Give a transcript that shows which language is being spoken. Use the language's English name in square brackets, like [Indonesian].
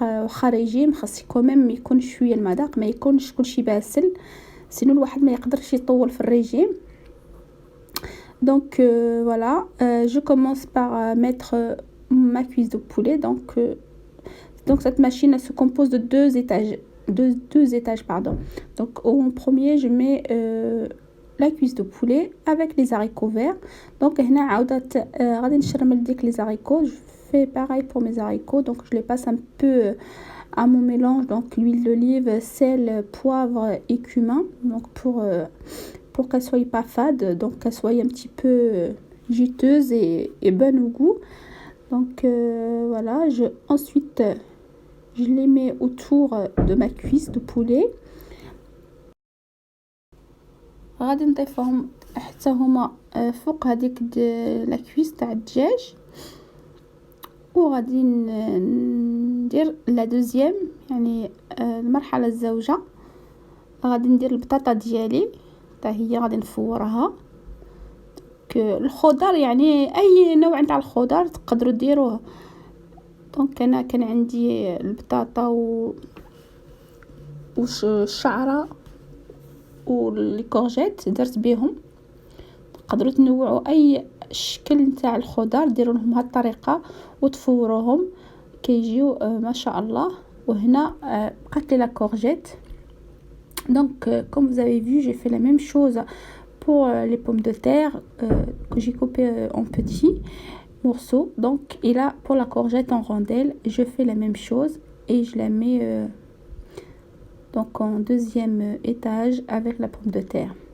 [Arabic] واخا ريجيم خاص كوميم يكون شويه المذاق، ما يكونش كلشي باسل، sinon الواحد ما يقدرش يطول في الريجيم. [French] Donc voilà, je commence par mettre ma cuisse de poulet. Donc cette machine elle se compose de deux étages pardon. Donc en premier je mets la cuisse de poulet avec les haricots verts. [Arabic] Donc هنا عاودت غادي نشرمل ديك les haricots. [French] Je fais pareil pour mes haricots, donc je les passe un peu à mon mélange, donc l'huile d'olive, sel, poivre et cumin, donc pour qu'elle soit pas fade, donc qu'elle soit un petit peu juteuse et bonne au goût. Donc voilà, ensuite je les mets autour de ma cuisse de poulet. [Arabic] غادي نضيفهم حتى هما فوق هذيك لا كويس تاع الدجاج، وغادي ندير لا دوزيام يعني المرحله الزوجه. غادي ندير البطاطا ديالي حتى هي غادي نفورها. الخضر يعني اي نوع نتاع الخضر تقدروا ديروه. دونك انا كان عندي البطاطا والشعره والكورجيت درت بهم. تقدروا تنوعوا اي شكل نتاع الخضر ديروا لهم هذه الطريقه وتفوروهم كيجيو ما شاء الله. وهنا بقات لي لا كورجيت. [French] Donc comme vous avez vu, j'ai fait la même chose pour les pommes de terre que j'ai coupées en petits morceaux. Donc et là pour la courgette en rondelles, je fais la même chose et je la mets donc en deuxième étage avec la pomme de terre.